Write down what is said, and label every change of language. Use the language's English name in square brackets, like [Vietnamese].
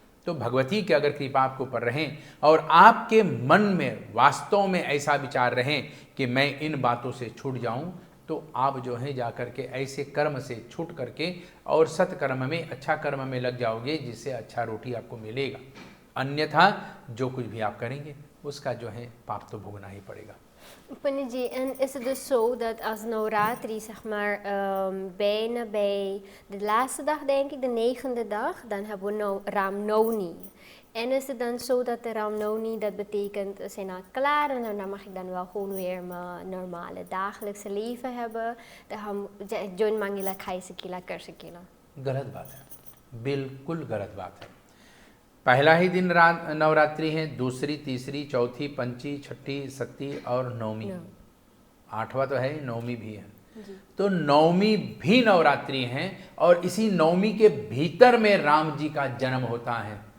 [Hindi] तो भगवती की अगर कृपा आपके ऊपर रहें और आपके मन में वास्तव में ऐसा विचार रहें कि मैं इन बातों से छूट जाऊं, तो आप जो है जाकर के ऐसे कर्म से छूट करके और सत्कर्म में, अच्छा कर्म में लग जाओगे, जिससे अच्छा रोटी आपको मिलेगा। अन्यथा जो कुछ भी आप करेंगे उसका जो है पाप तो भोगना ही पड़ेगा। [Dutch] Panny G, en is het dus zo dat als Navratri, zeg maar, bijna bij de laatste dag, denk ik, de 9e dag, dan hebben we Ram Navami. En is het dan zo dat de Ram Navami, dat betekent, we zijn al klaar en dan mag ik dan wel gewoon weer mijn normale dagelijkse leven hebben. [Caribbean Hindustani] Dan हम जोन मांगेला खाई सकेला, कर सकेला। [Hindi] गलत बात है, बिल्कुल गलत बात है। पहला ही दिन नवरात्रि है, दूसरी, तीसरी, चौथी, पंची, छठी, सत्ती और नौमी, 8वां तो है, नौमी भी है। तो नौमी भी नवरात्रि है और इसी नौमी के भीतर में राम जी का जन्म होता है।